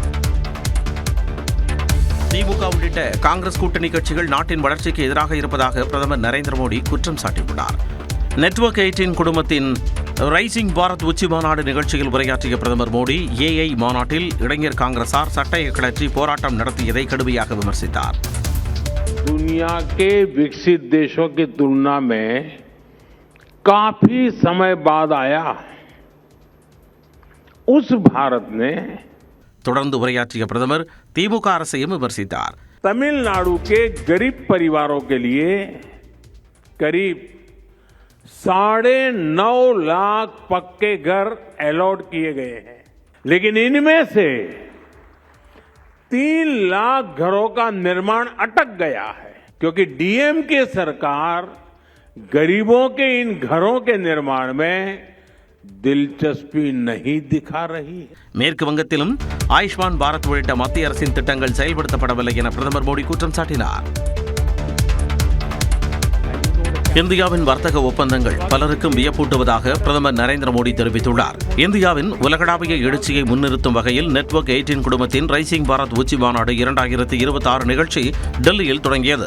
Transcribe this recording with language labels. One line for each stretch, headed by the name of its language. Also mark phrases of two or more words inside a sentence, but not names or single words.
Tamil: திமுக உள்ளிட்ட காங்கிரஸ் கூட்டணி கட்சிகள் நாட்டின் வளர்ச்சிக்கு எதிராக இருப்பதாக பிரதமர் நரேந்திர மோடி குற்றம் சாட்டியுள்ளார். நெட்வொர்க் 18 குழுமத்தின் ரைசிங் பாரத் உச்சி மாநாடு நிகழ்ச்சியில் உரையாற்றிய பிரதமர் மோடி ஏஐ மாநாட்டில் இளைஞர் காங்கிரசார் சட்டையை கிளற்றி போராட்டம் நடத்தியதை கடுமையாக விமர்சித்தார்.
Hindi: दुनिया के विकसित देशों की तुलना में काफी समय बाद आया उस भारत ने
Tamil: தொடர்ந்து உரையாற்றிய பிரதமர் திமுக அரசையும் விமர்சித்தார்.
Hindi: तमिलनाडु के गरीब परिवारों के लिए करीब 9.5 लाख पक्के घर अलॉट किए गए हैं, लेकिन इनमें से 3 लाख घरों का निर्माण अटक गया है क्योंकि डीएमके सरकार गरीबों के इन घरों के निर्माण में दिलचस्पी नहीं दिखा रही.
Tamil: மேற்கு வங்கத்திலும் ஆயுஷ்மான் பாரத் உள்ளிட்ட மத்திய அரசின் திட்டங்கள் செயல்படுத்தப்படவில்லை என பிரதமர் மோடி குற்றம் சாட்டினார். இந்தியாவின் வர்த்தக ஒப்பந்தங்கள் பலருக்கும் வியப்பூட்டுவதாக பிரதமர் நரேந்திர மோடி தெரிவித்துள்ளார். இந்தியாவின் உலகளாவிய எழுச்சியை முன்னிறுத்தும் வகையில் நெட்வொர்க் 18 குழுமத்தின் ரைசிங் பாரத் உச்சி மாநாடு 2026 நிகழ்ச்சி டெல்லியில் தொடங்கியது.